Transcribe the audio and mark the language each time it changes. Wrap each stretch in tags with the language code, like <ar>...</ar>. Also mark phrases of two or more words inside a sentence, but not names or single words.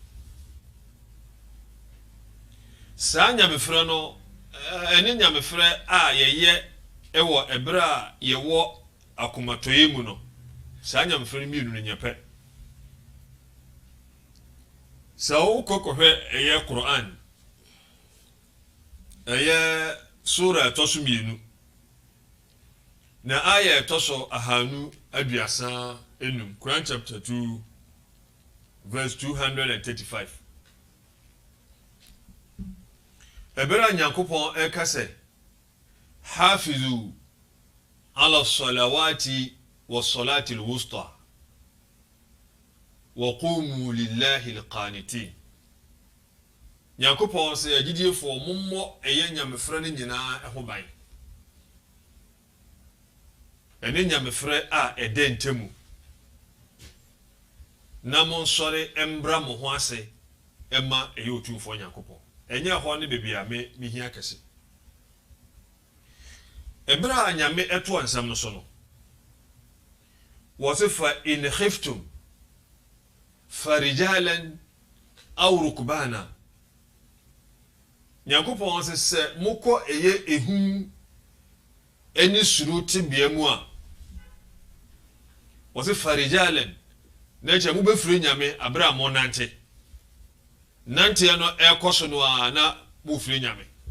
<ak>saa nyamefrɛ no ɛne nyamefrɛ a yɛyɛ ɛwɔ ɛberɛ a yɛwɔ akomatoyɛ mu no saa nyamefrɛ no mmienu no nyɛpɛ sɛ wokɔkɔhwɛ ɛyɛ Quran ɛyɛ sura ɛtɔ so mmienu na aya ɛtɔ so ahanu aduasa enum Quran</ak> <en>chapter 2 verse 235</en> <ak>ɛberɛ Nyankopɔn ɛka sɛ</ak> <ar>حافظوا على الصلوات والصلاة الوسطى وقوموا لله قانتين</ar> <ak>Nyankopɔn sɛ agyidiefo mommɔ ɛyɛ nyamefrɛ no nyinaa ɛho ban ɛne nyamefrɛ a ɛdɛ ntɛmu na mo nsɔre embra mo ho ase ɛma ɛyɛ otumfo Nyankopɔn ɛnyɛ hɔ ne bebi a me hia kɛse ɛberɛ a nyame ɛto ansam no so no wɔse fa</ak> <ar>إن خفتم فرجالا أو ركبانا</ar> <ak>Nyankopɔn sɛ sɛ mokɔ ɛyɛ ehu ɛne suru tibea mu a wɔse farijalan na kyɛ mobɛfiri nyame aberɛ a mo nante nanteɛ no ɛkɔ so no a na mofiri nyame</ak>